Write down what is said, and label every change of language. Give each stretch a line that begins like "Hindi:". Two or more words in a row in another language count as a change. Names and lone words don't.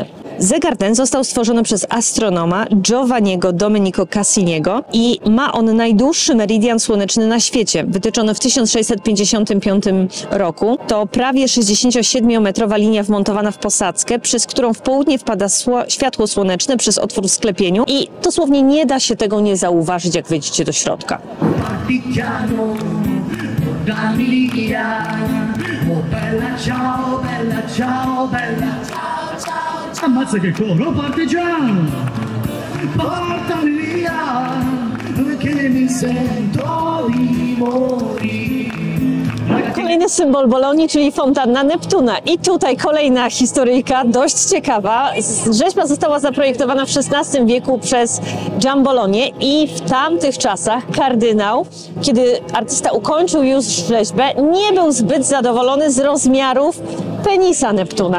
Polish: Zegar ten został stworzony przez astronoma Giovanniego Domenico Cassiniego i ma on najdłuższy meridian słoneczny na świecie, wytyczony w 1655 roku. To prawie 67-metrowa linia wmontowana w posadzkę, przez którą w południe wpada światło słoneczne przez otwór w sklepieniu i dosłownie nie da się tego nie zauważyć, jak wejdziecie do środka.
Italian: Ammazza che coro, partigiano, portami via, che mi sento di morire.
Polish: Kolejny symbol Bolonii, czyli fontanna Neptuna. I tutaj kolejna historyjka, dość ciekawa. Rzeźba została zaprojektowana w XVI wieku przez Giambolonię i w tamtych czasach kardynał, kiedy artysta ukończył już rzeźbę, nie był zbyt zadowolony z rozmiarów penisa Neptuna.